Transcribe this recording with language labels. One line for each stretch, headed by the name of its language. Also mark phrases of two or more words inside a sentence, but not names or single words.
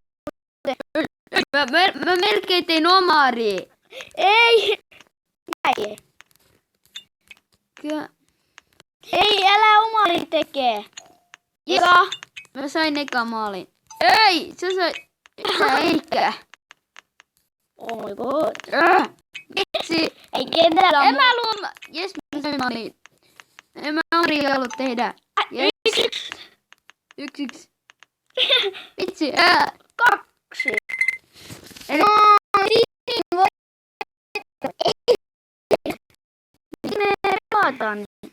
Finnish: Mä melkein tein omari. Ei. Näin. Kyllä. Ei, älä omari tekee. Eka. Mä sain eka maalin. Ei! Sä eikä.
English: Oh my god.
Finnish: Vitsi. Ei kentällä En mä luo. Jes, mä sain maalin. En mä omari ollut tehdä. Jes. 1-1. Vitsi. 2. Eli Me pelataan.